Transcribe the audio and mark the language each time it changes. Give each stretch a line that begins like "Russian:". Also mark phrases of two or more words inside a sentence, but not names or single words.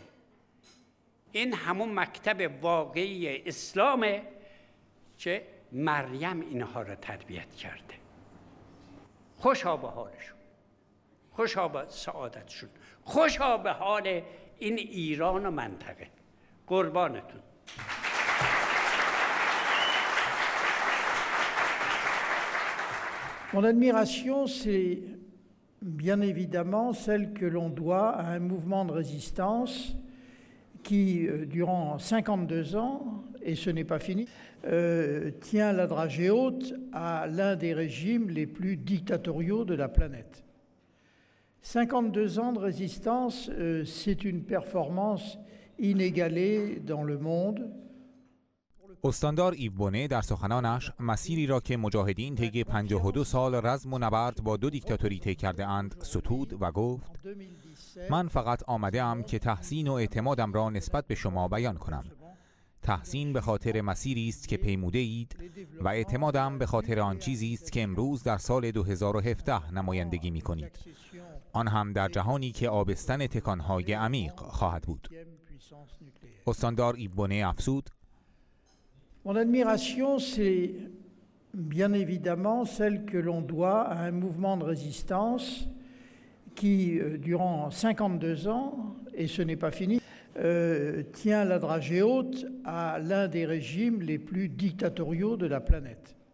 Persian: این همون مکتب واقعی اسلامه که مریم اینها رو تربیت کرده. خوشا به حالشون، خوشا به سعادتشون، خوشا به حال این ایران و منطقه. قربانتون.
French: Mon admiration, c'est bien évidemment celle que l'on doit à un mouvement de résistance qui, durant 52 ans, et ce n'est pas fini, tient la dragée haute à l'un des régimes les plus dictatoriaux de la planète. 52 ans de résistance, c'est une performance inégalée dans le monde.
Persian: استاندار ایو بونه در سخنانش مسیری را که مجاهدین طی 52 سال رزم و نبرد با 2 دیکتاتوری طی کرده اند ستود و گفت: من فقط آمده ام که تحسین و اعتمادم را نسبت به شما بیان کنم. تحسین به خاطر مسیری است که پیموده اید و اعتمادم به خاطر آن چیزی است که امروز در سال 2017 نمایندگی می کنید. آن هم در جهانی که آبستن تکانهای عمیق خواهد بود. استاندار ایو بونه افزود:
French: Mon admiration, c'est bien évidemment celle que l'on doit à un mouvement de résistance qui, durant 52 ans, et ce n'est pas fini, tient la dragée haute à l'un des régimes les plus dictatoriaux de la planète.